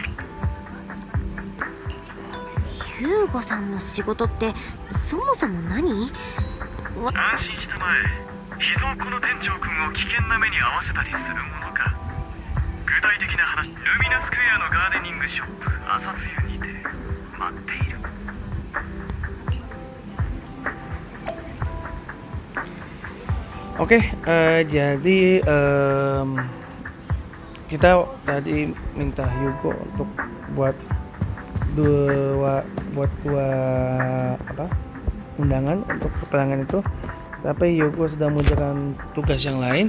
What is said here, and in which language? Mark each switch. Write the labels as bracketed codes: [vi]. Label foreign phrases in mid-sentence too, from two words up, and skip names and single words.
[ja] ヒューゴさんの仕事ってそもそも何？安心したまえ秘蔵この店長君を危険な目に遭わせたりするものか具体的な話ルミナスクエアのガーデニングショップ朝露にて待っている [id] Oke, jadi kita tadi minta Hugo untuk buat dua undangan untuk pelanggan itu, tapi Hugo sedang mengerjakan tugas yang lain.